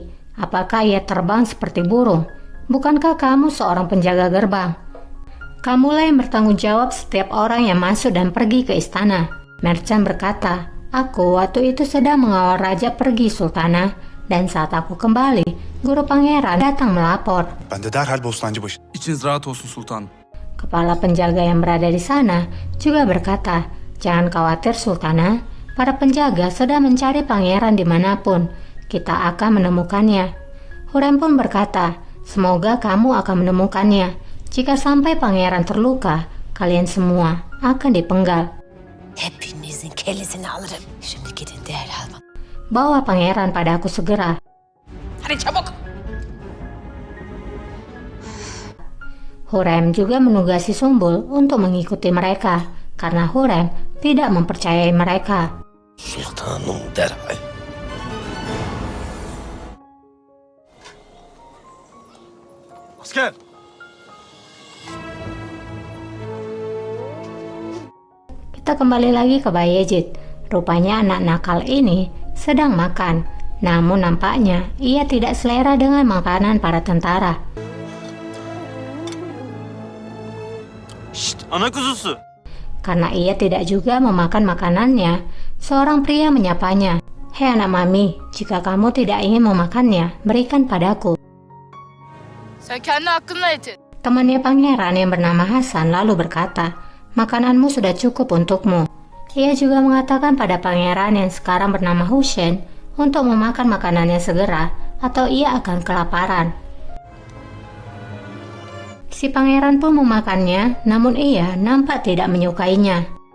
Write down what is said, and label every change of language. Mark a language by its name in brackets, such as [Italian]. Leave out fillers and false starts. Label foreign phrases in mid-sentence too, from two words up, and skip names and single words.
[Indonesian] Apakah ia terbang seperti burung? Bukankah kamu seorang penjaga gerbang? Kamulah yang bertanggung jawab setiap orang yang masuk dan pergi ke istana. Mercan berkata, aku waktu itu sedang mengawal raja pergi Sultana, dan saat aku kembali, guru pangeran datang melapor. [Turkish] Ben de derhal Bostancıbaşı. İçiniz rahat olsun sultanım. [Indonesian] Kepala penjaga yang berada di sana juga berkata, jangan khawatir Sultana, para penjaga sedang mencari pangeran dimanapun, kita akan menemukannya. Hurrem pun berkata, semoga kamu akan menemukannya. Jika sampai pangeran terluka, kalian semua akan dipenggal. [Turkish] Hepinizin kellesini alırım. Şimdi gidin derhal. [Indonesian] Bawa pangeran pada aku segera. [Turkish] Hadi çabuk. [Indonesian] Hurrem juga menugasi Sumbul untuk mengikuti mereka, karena Hurrem tidak mempercayai mereka. [Turkish] Sultanım derhal. Asker! [Indonesian] Kita kembali lagi ke Bayezid. Rupanya anak nakal ini sedang makan, namun nampaknya ia tidak selera dengan makanan para tentara. [Turkish] Şşt, ana kuzusu! [Indonesian] Karena ia tidak juga memakan makanannya, seorang pria menyapanya. Hei anak mami, jika kamu tidak ingin memakannya, berikan padaku. [Turkish] Sen kendi hakkınla et. [Indonesian] Temannya pangeran yang bernama Hasan lalu berkata, makananmu sudah cukup untukmu. Ia juga mengatakan pada pangeran yang sekarang bernama Hussein untuk memakan makanannya segera atau ia akan kelaparan. Si pangeran pun memakannya, namun ia nampak tidak menyukainya.